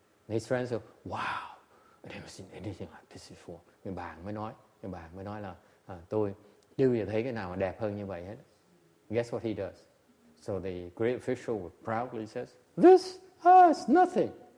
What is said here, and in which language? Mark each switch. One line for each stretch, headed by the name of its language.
English: His friend said, wow, I never seen anything like this before.
Vietnamese: Người bạn mới nói là tôi chưa bao giờ thấy cái nào mà đẹp hơn như vậy hết.
English: Guess what he does? So the great official proudly says, this is nothing.